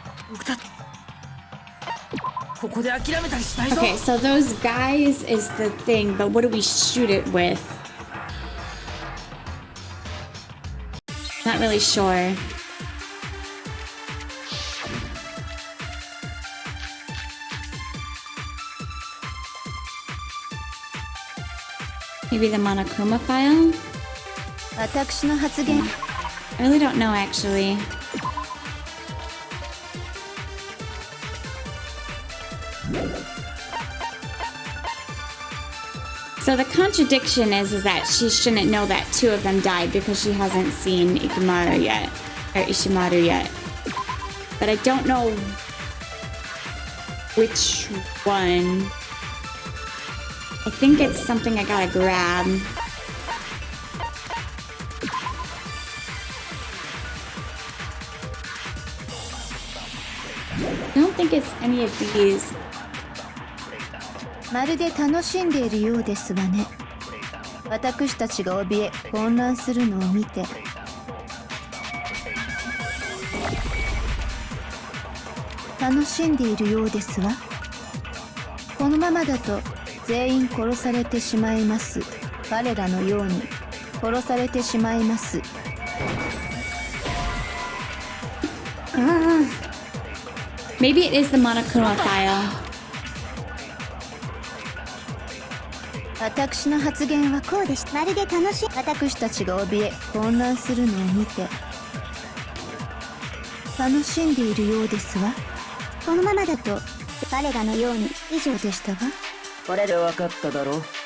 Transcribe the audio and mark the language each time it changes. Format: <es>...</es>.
<ja>僕たちここで諦めたりしないぞ。</ja> <en>Okay, so those guys is the thing, but what do we shoot it with? Not really sure. Maybe the Monokuma file?</en> <ja>私の発言</ja> <en>I really don't know actually. So the contradiction is that she shouldn't know that two of them died because she hasn't seen Ikimaru yet, or Ishimaru yet. But I don't know which one. I think it's something I gotta grab. I don't think it's any of these.</en> <ja>まるで楽しんでいるようですわね。私たちが怯え混乱するのを見て、楽しんでいるようですわ。このままだと全員殺されてしまいます。彼らのように殺されてしまいます。</ja> <en>Maybe it is the Monokuma file.</en> <ja>私の発言はこうでした。まるで楽しい。私たちが怯え混乱するのを見て、楽しんでいるようですわ。このままだと彼らのように以上でしたわ。これで分かっただろう。</ja>